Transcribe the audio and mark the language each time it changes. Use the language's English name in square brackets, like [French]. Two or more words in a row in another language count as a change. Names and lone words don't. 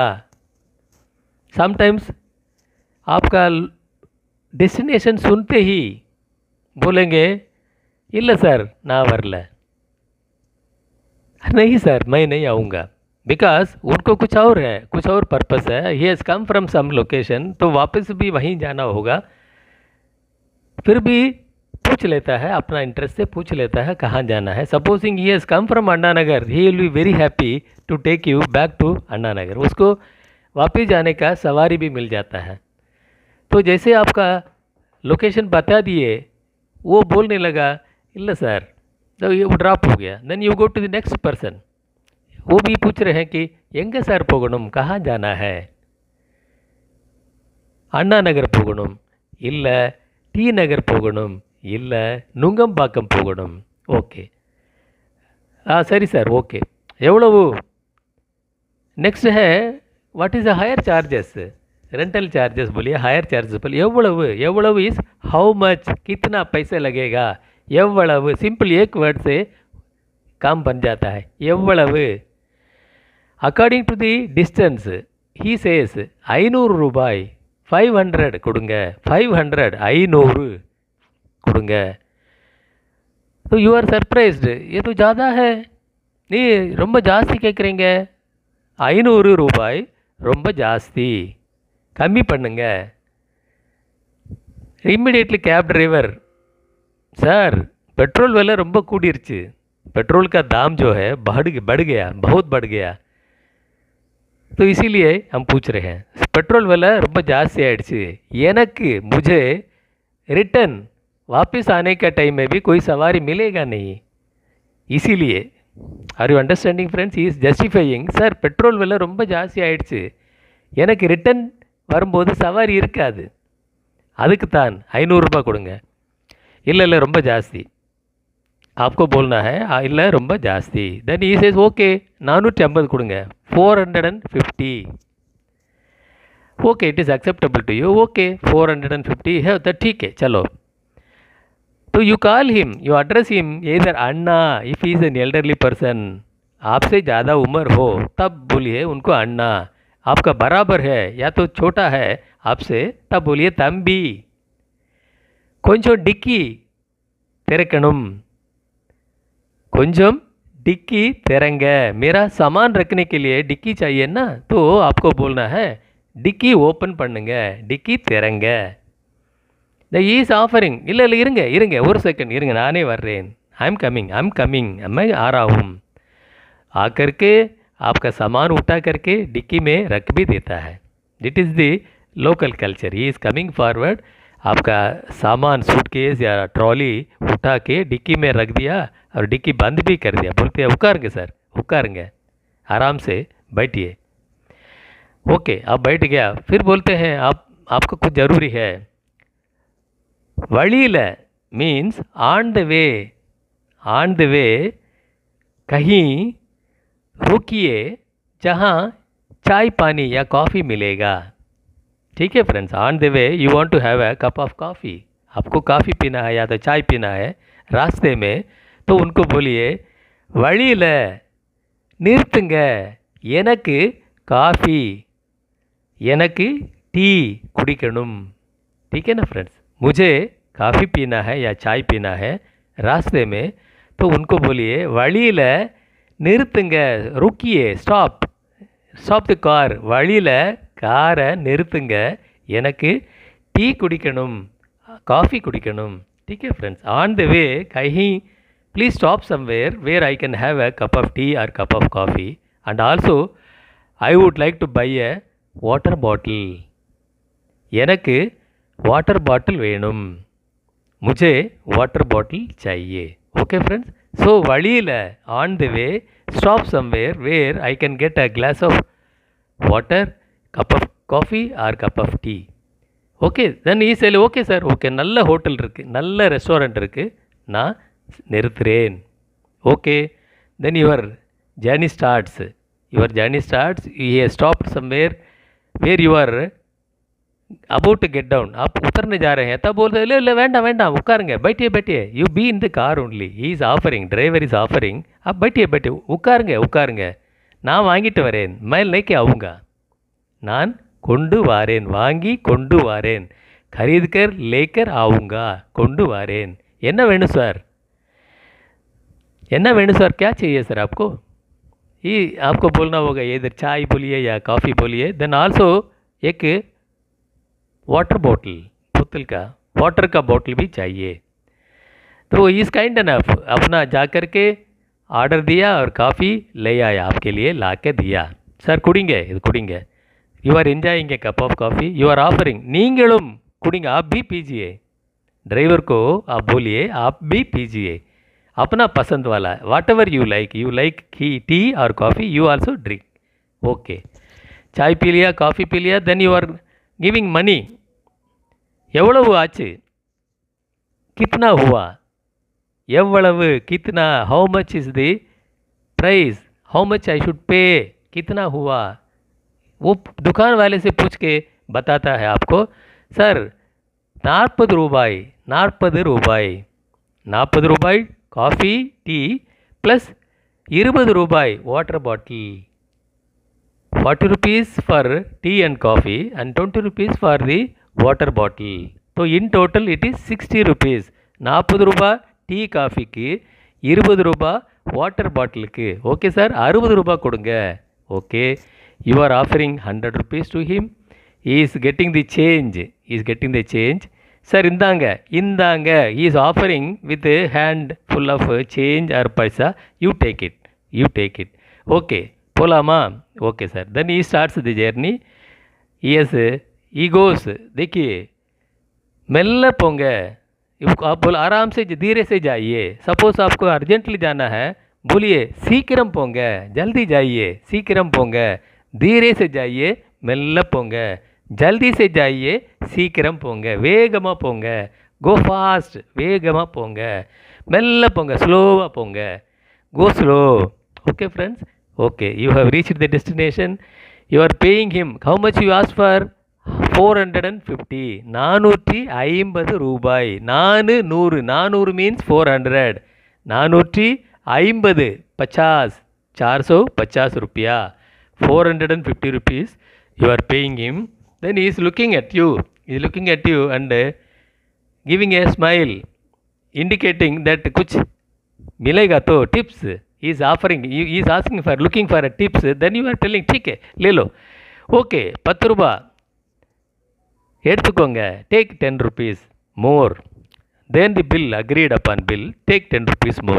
[Hindi] समटाइम्स आपका डेस्टिनेशन सुनते ही बोलेंगे [Tamil] இல்ல சார் நான் வரல, [Hindi] नहीं सर मैं नहीं आऊँगा, बिकॉज उनको कुछ और है, कुछ और पर्पस है, [English] he has come from some location, [Hindi] तो वापस भी वहीं जाना होगा। फिर भी पूछ लेता है, अपना इंटरेस्ट से पूछ लेता है कहाँ जाना है। [English] supposing he has come from Anna Nagar, he will be very happy to take you back to Anna Nagar, [Hindi] उसको वापस जाने का सवारी भी मिल जाता है। तो जैसे आपका लोकेशन बता दिए, वो बोलने लगा [Tamil] இல்ல சார், [Hindi] तो ये ड्रॉप हो गया। [English] then you go to the next person, [Hindi] वो भी पूछ रहे हैं कि [Tamil] எங்கே சார் போகணும், [Hindi] कहाँ जाना है, [Tamil] अन्ना नगर போகணும், இல்லை டி நகர் போகணும், இல்லை நுங்கம்பாக்கம் போகணும், ஓகே சரி சார் ஓके, எவ்வளவு। [English] नेक्स्ट है what is the hire charges, rental charges बोलिए, hire charges बोलिए, एव्वளவு इज़ how much, [Hindi] कितना पैसे लगेगा, [Tamil] எவ்வளவு [Hindi] सिंपल एक वर्ड से काम बन जाता है [Tamil] எவ்வளவு [English] according to the distance he says [Tamil] 500 ரூபாய் 500 கொடுங்க 500 500 கொடுங்க तो [English] you are surprised [Hindi] ये तो ज़्यादा है [Tamil] நீ ரொம்ப ஜாஸ்தி கேட்குறீங்க 500 ரூபாய் ரொம்ப ஜாஸ்தி கம்மி பண்ணுங்க [Hindi] इमीडिएटली कैब ड्राइवर सर पेट्रोल वाला [Tamil] ரொம்ப கூடிருச்சு [Hindi] पेट्रोल का दाम जो है बढ़ गया बहुत बढ़ गया तो इसीलिए हम पूछ रहे हैं पेट्रोल वाला [Tamil] ரொம்ப ஜாஸ்தி ஆயிடுச்சு எனக்கு [Hindi] मुझे रिटर्न वापस आने का टाइम में भी कोई सवारी मिलेगा नहीं इसीलिए [English] are you understanding friends he is justifying [Hindi] सर पेट्रोल वाला [Tamil] ரொம்ப ஜாஸ்தி ஆயிடுச்சு எனக்கு ரிட்டர்ன் வரும்போது சவாரி இருக்காது அதுக்கு தான் 500 ரூபாய் கொடுங்க இல்லை ரொம்ப ஜாஸ்தி [Hindi] आपको बोलना है [Tamil] இல்லை ரொம்ப ஜாஸ்தி [English] then he says okay [Tamil] 450 கொடுங்க 450 [English] okay it is acceptable to you okay 450 [Hindi] है तो ठीक है चलो तो [English] you call him you address him either अन्ना if he is an elderly person [Hindi] आपसे ज़्यादा उम्र हो तब बोलिए उनको अन्ना आपका बराबर है या तो छोटा है आपसे तब बोलिए तंबी [Tamil] கொஞ்சம் டிக்கி திறக்கணும் கொஞ்சம் டிக்கி திறங்க [Hindi] मेरा सामान रखने के लिए डिक्की चाहिए ना तो आपको बोलना है [Tamil] டிக்கி ஓபன் பண்ணுங்க டிக்கி திறங்க [English] the is offering [Tamil] இல்லை இருங்க ஒரு செகண்ட் இருங்க நானே வர்றேன் [English] I am coming [Hindi] मैं आ रहा हूँ आकर के आपका सामान उठा करके डिक्की में रख भी देता है [English] it is the local culture he is coming forward [Hindi] आपका सामान सूटकेस या ट्रॉली उठा के डिक्की में रख दिया और डिक्की बंद भी कर दिया बोलते हैं [Tamil] உட்காருங்க சார் உட்காருங்க [Hindi] आराम से बैठिए ओके आप बैठ गया फिर बोलते हैं आपको कुछ ज़रूरी है वळील [English] means on the way [Hindi] कहीं रुकिए जहाँ चाय पानी या कॉफ़ी मिलेगा ठीक है फ्रेंड्स [English] on the way you want to have a cup of coffee [Hindi] आपको कॉफ़ी पीना है या तो चाय पीना है रास्ते में तो उनको बोलिए [Tamil] வழியில் நிறுத்துங்க எனக்கு காஃபி எனக்கு டீ குடிக்கணும் [Hindi] ठीक है ना फ्रेंड्स मुझे कॉफ़ी पीना है या चाय पीना है रास्ते में तो उनको बोलिए [Tamil] வழியில் நிறுத்துங்க [Hindi] रुकिए [English] stop the car [Tamil] வழியில் காரை நிறுத்துங்க எனக்கு டீ குடிக்கணும் காஃபி குடிக்கணும் [Hindi] ठीक है फ्रेंड्स [English] on the way [Hindi] कहीं [English] please stop somewhere where I can have a cup of tea और cup of coffee and also I would like to buy a water bottle [Tamil] எனக்கு வாட்டர் பாட்டில் வேணும் [Hindi] मुझे वाटर बॉटल चाहिए [English] okay friends so வழியில் on the way stop somewhere where I can get a glass of water cup of coffee और cup of tea okay then he says [Tamil] ஓகே சார் ஓகே நல்ல ஹோட்டல் இருக்குது நல்ல ரெஸ்டாரண்ட் இருக்குது நான் நிறுத்துகிறேன் [English] okay then your journey starts he has stopped somewhere where you are about to get down [Hindi] आप उतरने जा रहे हैं तब बोलते [Tamil] ले வேண்டாம் உட்காருங்க बैठिए [English] you be in the car only he is offering [Tamil] driver is offering [Hindi] आप बैठिए [Tamil] உட்காருங்க நான் வாங்கிட்டு வரேன் [Hindi] मैं लेके आऊँगा [Tamil] நான் கொண்டு வாரேன் வாங்கி கொண்டு வாரேன் [Hindi] खरीद कर लेकर आऊँगा [Tamil] கொண்டு வாரேன் என்ன வேணும் சார் [Hindi] क्या चाहिए सर आपको ये आपको बोलना होगा इधर चाय बोलिए या कॉफ़ी बोलिए [English] then also [Hindi] एक वाटर बोतल का वाटर का बोतल भी चाहिए तो [English] is kind enough [Hindi] अपना जा कर के ऑर्डर दिया और कॉफ़ी ले आया आपके लिए ला के दिया सर कुड़ेंगे [English] you are enjoying a cup of coffee you are offering [Hindi] नींगलुम कुड़ेंगे आप भी पीजिए ड्राइवर को आप बोलिए आप भी पीजिए अपना पसंद वाला [English] what ever you like tea और coffee you also drink okay [Hindi] चाय पी लिया कॉफ़ी पी लिया [English] देन you are giving money [Tamil] எவ்வளவு ஆச்சு [Hindi] कितना हुआ எவ்வளவு कितना [English] how much is the price how much I should pay [Hindi] कितना हुआ वो दुकान वाले से पूछ के बताता है आपको सर [Tamil] 40 ரூபாய் 40 ரூபாய் காஃபி டீ ப்ளஸ் 20 ரூபாய் வாட்டர் பாட்டில். [English] 40 rupees for tea and coffee and 20 rupees for the water bottle. So in total it is 60 rupees. [Tamil] 40 ரூபா டீ காஃபிக்கு, 20 ரூபா வாட்டர் பாட்டிலுக்கு. ஓகே சார், 60 ரூபா கொடுங்க. ஓகே, [English] you are offering 100 rupees to him. He is getting the change. He is getting the change. சார் இந்தாங்க இந்தாங்க. He is offering with a hand full of change or paisa. You take it. You take it. [Tamil] Okay. போகலாமா? ஓகே சார். [English] then he starts the journey. as he goes. [Tamil] देखिए மெல்ல போங்க. [Hindi] आप बोल आराम से धीरे से जाइए. सपोज आपको अर्जेंटली जाना है, बोलिए [Tamil] சீக்கிரம் போங்க, [Hindi] जल्दी जाइए, [Tamil] சீக்கிரம் போங்க, [Hindi] धीरे से जाइए, [Tamil] மெல்ல போங்க, [Hindi] जल्दी से जाइए, [Tamil] சீக்கிரம் போங்க, வேகமா போங்க, [English] go fast, [Tamil] வேகமா போங்க, மெல்ல போங்க, ஸ்லோவா போங்க, [English] go slow. Okay friends, okay, you have reached the destination. You are paying him. How much you asked for? 450. [Tamil] 450 ரூபாய். 400. [English] 400 means 400. 450. 50. [Hindi] 450 रुपया. [English] 450 rupees. You are paying him. Then he is looking at you. He is looking at you and giving a smile, indicating that [Hindi] कुछ मिलेगा तो [English] tips. He is offering, he is asking for, looking for a tips. Then you are telling [Hindi] ठीक है ले लो. [Tamil] Okay, 10 ரூபா எடுத்துக்கோங்க. [English] Take 10 rupees more. Then the bill, agreed upon bill, take 10 rupees more.